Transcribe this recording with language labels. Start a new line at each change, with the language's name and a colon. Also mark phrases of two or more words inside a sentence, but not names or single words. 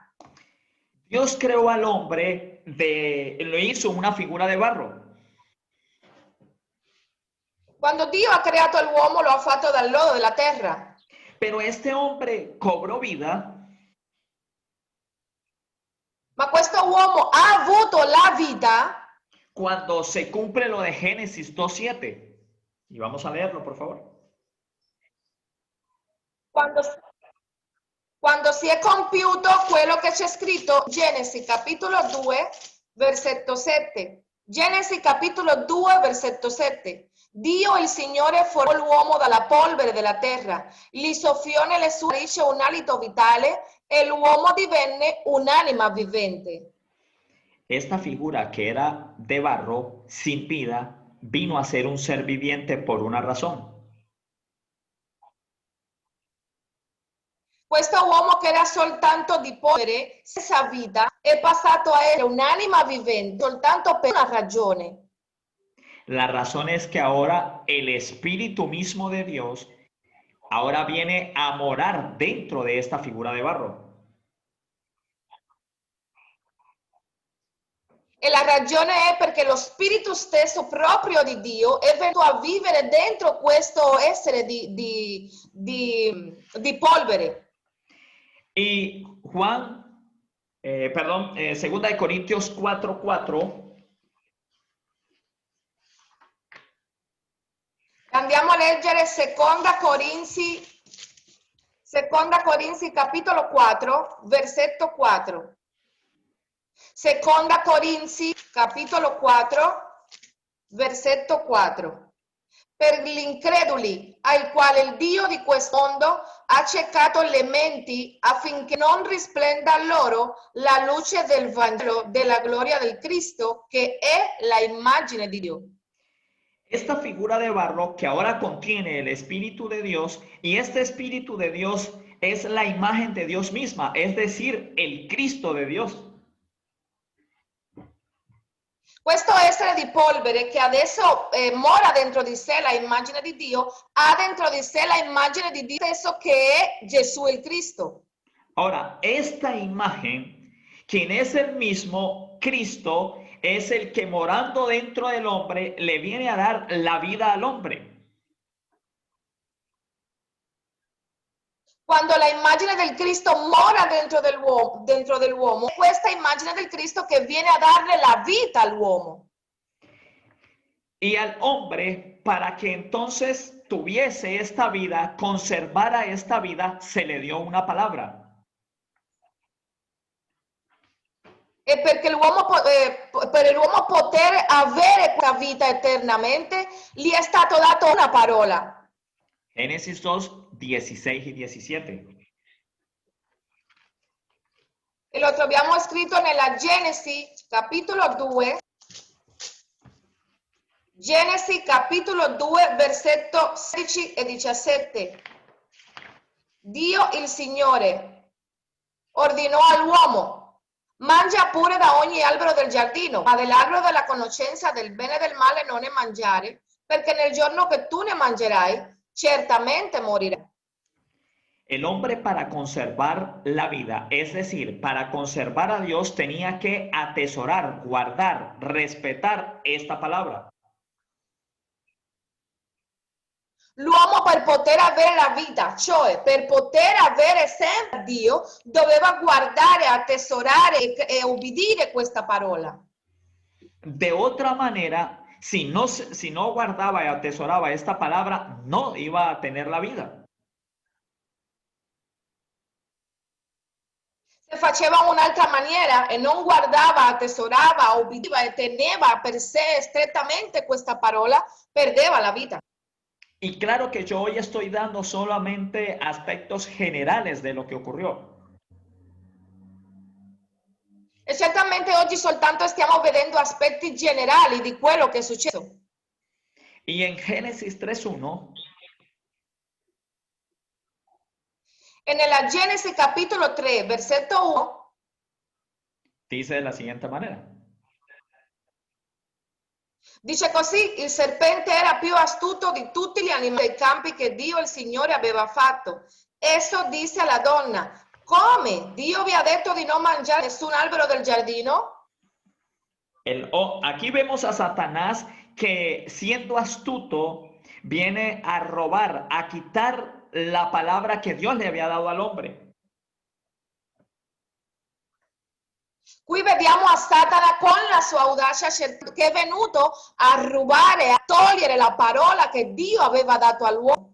Spanish: Dios creó al hombre, lo hizo una figura de barro.
Italian: Quando Dio ha creato l'uomo lo ha fatto dal lodo della terra.
Spanish: Pero este hombre cobró vida
Italian: Ma questo uomo ha avuto la vita
Spanish: cuando se cumple lo de Génesis 2:7. Y vamos a leerlo, por favor.
Italian: Quando si è compiuto quello che c'è scritto, Genesi capitolo 2, versetto 7. Genesi capitolo 2, versetto 7. Dio il Signore formò l'uomo dalla polvere della terra, gli soffiò nelle sue narici un alito vitale e l'uomo divenne un'anima vivente.
Spanish: Esta figura que era de barro, sin vida, vino a ser un ser viviente por una razón.
Italian: Questo uomo che era soltanto di polvere, senza vita, è passato a essere un'anima vivente soltanto per una ragione.
Spanish: La razón es que ahora el Espíritu mismo de Dios ahora viene a morar dentro de esta figura de barro.
Italian: E la ragione è perché lo spirito stesso proprio di Dio è venuto a vivere dentro questo essere di polvere.
Spanish: Y Juan, segunda de Corintios 4:4.
Italian: Andiamo a leggere seconda Corinzi capitolo 4, versetto 4. Seconda Corinzi capitolo 4, versetto 4. Per gli increduli ai quali il Dio di questo mondo ha ciecato le menti affinché non risplenda a loro la luce del Vangelo della gloria del Cristo, che è la immagine di Dio.
Spanish: Esta figura de barro que ahora contiene el Espíritu de Dios, y este Espíritu de Dios es la imagen de Dios misma, es decir, el Cristo de Dios.
Italian: Questo essere di polvere che adesso mora dentro di sé la immagine di Dio, ha dentro di sé la immagine di Dio stesso che è Gesù il Cristo.
Spanish: Ahora, esta imagen, quien es el mismo Cristo, es el que morando dentro del hombre le viene a dar la vida al hombre.
Italian: Quando la immagine del Cristo mora dentro dell'uomo, è questa immagine del Cristo che viene a darle la vita all'uomo.
Spanish: Y al hombre, para que entonces tuviese esta vida, conservara esta vida, se le dio una palabra.
Italian: E perché per l'uomo poter avere questa vita eternamente, gli è stato dato una parola.
Spanish: Génesis 2, 16 y 17.
Italian: E lo troviamo scritto nella Genesi capitolo 2. Genesi capitolo 2, versetto 16 e 17. Dio il Signore ordinò all'uomo: mangia pure da ogni albero del giardino, ma dell'albero della conoscenza del bene e del male non ne mangiare, perché nel giorno che tu ne mangerai, certamente morirai.
Spanish: El hombre, para conservar la vida, es decir, para conservar a Dios, tenía que atesorar, guardar, respetar esta palabra.
Italian: L'uomo, per poter avere la vita, cioè per poter avere sempre Dio, doveva guardare, attesorare e obbedire questa parola.
Spanish: De otra manera, si no guardaba y atesoraba esta palabra, no iba a tener la vida.
Italian: Se faceva in un'altra maniera e non guardava, attesorava, obbediva e teneva per sé strettamente questa parola, perdeva la vita.
Spanish: Y claro que yo hoy estoy dando solamente aspectos generales de lo que ocurrió.
Italian: E certamente oggi soltanto stiamo vedendo aspetti generali di quello che è successo.
Spanish: Y en Génesis 3:1,
Italian: E nella Genesi capitolo 3, versetto 1,
Spanish: dice de la siguiente manera.
Italian: dice così: il serpente era più astuto di tutti gli animali dei campi che Dio il Signore aveva fatto. Esso disse alla donna: come? Dio vi ha detto di non mangiare nessun albero del giardino?
Spanish: Aquí vemos a Satanás que, siendo astuto, viene a robar, a quitar la palabra que Dios le había dado al hombre.
Italian: Qui vediamo a Satana con la sua audacia che è venuto a rubare, a togliere la parola che Dio aveva dato all'uomo.